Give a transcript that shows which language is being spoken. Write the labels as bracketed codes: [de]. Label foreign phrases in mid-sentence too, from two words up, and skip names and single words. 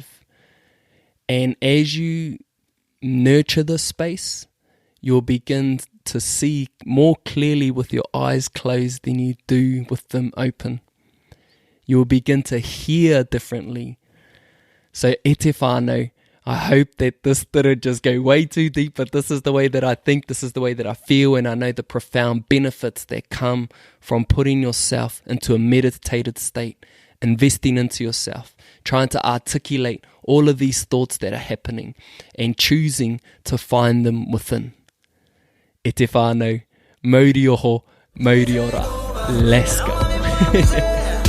[en] And as you nurture this space, you'll begin to see more clearly with your eyes closed than you do with them open. You'll begin to hear differently. So [mi] e te whanau, [en] I hope that this didn't just go way too deep, but this is the way that I think, this is the way that I feel, and I know the profound benefits that come from putting yourself into a meditated state, investing into yourself, trying to articulate all of these thoughts that are happening and choosing to find them within. [mi] E te whanau, mauri oho, mauri ora. [en] Let's go.